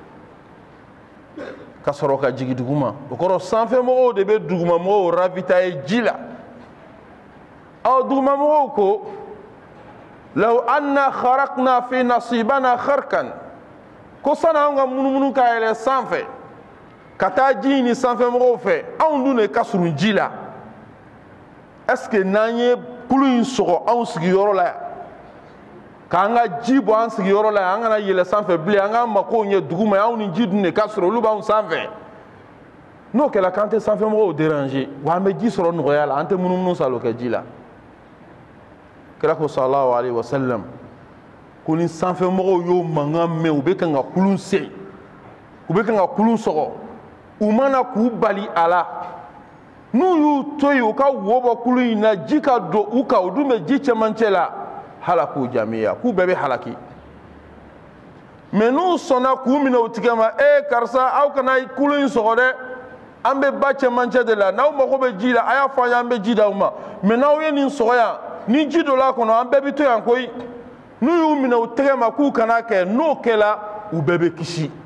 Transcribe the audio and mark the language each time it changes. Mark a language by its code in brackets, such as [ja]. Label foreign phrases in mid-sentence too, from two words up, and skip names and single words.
[bm] ka sɔrɔ ka jigin duguma o kɔrɔ sanfɛmɔgɔw de bɛ dugumamɔgɔw ravitailler ji la dugumamɔgɔw ko [ar] لو أنا خرقنا في نصيبنا خرقا [bm] ko sani anw ka munumunu ka yɛlɛ sanfɛ ka taa ji ɲini sanfɛmɔgɔw fɛ anw dun de ka surun ji la [fr] est ce que [bm] n'an ye kulu in sɔgɔ anw sigiyɔrɔ la yan k'an ka ji bɔ an sigiyɔrɔ la yan an kana yɛlɛ sanfɛ bilen an k'an makow ɲɛ duguma anw ni ji dun de ka sɔrɔ olu b'anw sanfɛ n'o kɛra k'an tɛ sanfɛmɔgɔw déranger wa an bɛ ji sɔrɔ nɔgɔya la an tɛ munumunu salo kɛ ji la kira ko [ar] صلى الله عليه وسلم [bm] ko ni sanfɛmɔgɔw y'o mankan mɛn u bɛ kan ka kulun sen u bɛ kan ka kulun sɔgɔ u mana k'u bali a la n'u y'u to yen u ka wo bɔ kulun in na ji ka don u kan u dun bɛ ji cɛmancɛ la [ar] هلكوا جميعا [bm] k'u bɛɛ bɛ halaki mais n'u sɔnna k'u minɛ u tigɛ ma karisa aw kana kulun in sɔgɔ dɛ an bɛ ba cɛmancɛ de la n'aw mago bɛ ji la a y'a fɔ an ye an bɛ ji d'aw ma mais n'aw ye nin sɔgɔ yan ni ji dɔ la kɔnɔ an bɛɛ bɛ to yan koyi n'u y'u minɛ u tɛgɛ ma k'u kana kɛ n'o kɛla u bɛɛ bɛ kisi